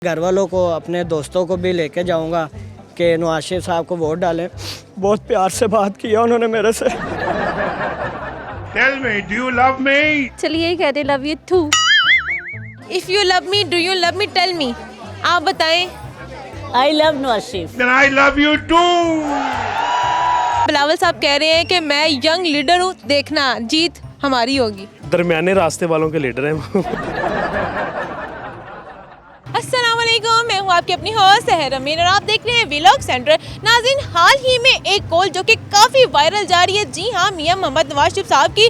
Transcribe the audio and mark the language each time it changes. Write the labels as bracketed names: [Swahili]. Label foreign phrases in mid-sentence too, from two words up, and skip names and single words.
[Urdu] گھر والوں کو اپنے دوستوں کو بھی لے کے جاؤں گا کہ نواز شریف صاحب کو ووٹ ڈالیں. بہت پیار سے بات کیا انہوں نے میرے سے. [English] Tell me, do you love me? [Urdu] چلیے یہی کہتے [English] love you too. If you love me do you love me tell me. [Urdu] آپ بتائیں. [English] I love Nawaz Sharif. Then I love you too. [Urdu] بلاول صاحب کہہ رہے ہیں کہ میں [English] young leader [Urdu] ہوں، دیکھنا جیت ہماری ہوگی. درمیانے راستے والوں کے لیڈر ہیں. السلام علیکم، میں ہوں آپ کی اپنی ہوسٹ سحر امین اور آپ دیکھ رہے ہیں ولاگ سینٹر. ناظرین، حال ہی میں ایک کال جو کہ کافی وائرل جا رہی ہے، جی ہاں، میاں محمد نواز شریف صاحب کی